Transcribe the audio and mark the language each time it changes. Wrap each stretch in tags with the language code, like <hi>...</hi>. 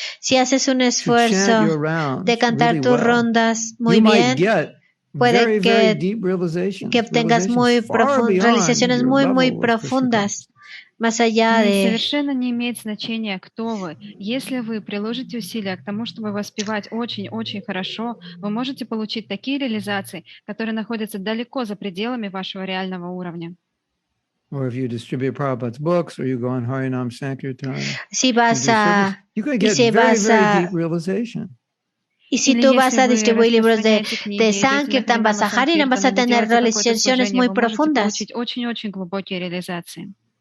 <es>Si haces un esfuerzo de cantar tus rondas muy bien, puede que obtengas realizaciones muy profundas. Más allá de...</es> <ru>Совершенно не имеет значения, кто вы. Если вы приложите усилия к тому, чтобы воспевать очень-очень хорошо, вы можете получить такие реализации, которые находятся далеко за пределами вашего реального уровня.</ru> <en>Or if you distribute Prabhupada's books, or you go on Harinam Sankirtan,</en> <es>si vas a...</es> <en>you can get very deep realization.</en> <es>Y si tú vas a distribuir libros de Sankirtan, vas a Harinam, vas a tener realizaciones muy profundas.</es> <ru>Очень-очень глубокие реализации.</ru>